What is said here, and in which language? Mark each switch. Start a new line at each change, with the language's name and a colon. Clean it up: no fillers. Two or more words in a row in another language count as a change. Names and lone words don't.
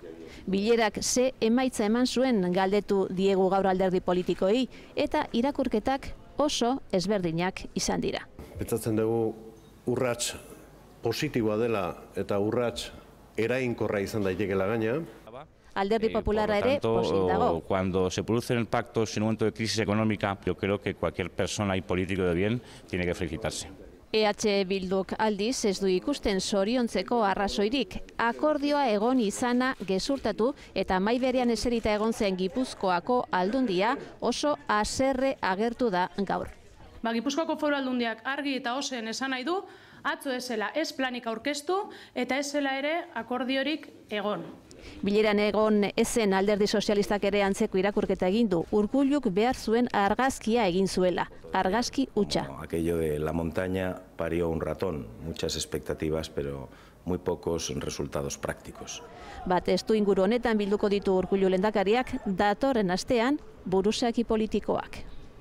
Basque: Bilerak ze emaitza eman zuen galdetu diegu gaur alderdi politikoei eta irakurketak oso ezberdinak izan dira. Pentsatzen dugu urrats positiboa dela eta urrats eraginkorra izan daitekeela gaina. Alderdi Popularra ere pozik dago.
Spanish: Cuando se producen pactos en un momento de crisis económica, yo creo que cualquier persona y político de bien tiene que felicitarse.
Basque: EH Bilduk aldiz ez du ikusten zoriontzeko arrazoirik. Akordioa egon izana gezurtatu eta mahai berean eserita egon zen Gipuzkoako Aldundia oso haserre agertu da gaur. Gipuzkoako Foru Aldundiak argi eta ozen esan nahi du, atzo ezela ez planik aurkeztu eta ezela ere akordiorik egon. Bileran egon ezen alderdi sozialistak ere antzeko irakurketa egin du. Urkulluk behar zuen argazkia egin zuela, argazki hutsa.
Spanish: Aquello de la montaña parió un ratón, muchas expectativas, pero muy pocos resultados prácticos.
Basque: Testu inguru honetan bilduko ditu Urkullu lehendakariak datorren astean buruzagi politikoak.